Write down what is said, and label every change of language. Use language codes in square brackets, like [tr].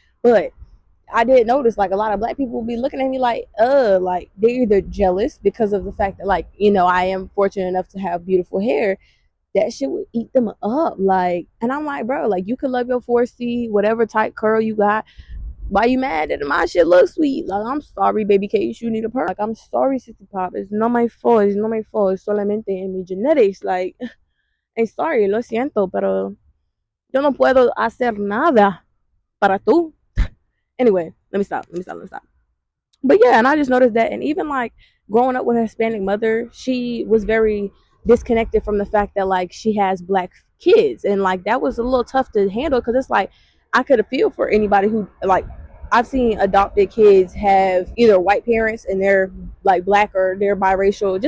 [en] But I did notice like a lot of black people will be looking at me like they're either jealous because of the fact that like, I am fortunate enough to have beautiful hair. That shit would eat them up. Like, and I'm like, bro, like you could love your 4C, whatever type curl you got. Why you mad that my shit looks sweet? Like, I'm sorry, baby Case, you need a perk. Like, I'm sorry, City Pop. It's not my fault. It's not my fault. It's [es] solamente en mi [en] genetics. Like, I'm sorry, [es] lo siento, pero yo no puedo hacer nada para tú. [en] Anyway, let me stop. But yeah, and I just noticed that. And even like growing up with a Hispanic mother, she was very disconnected from the fact that like she has black kids. And like that was a little tough to handle, because it's like I could feel for anybody who like, I've seen adopted kids have either white parents and they're like black, or they're biracial.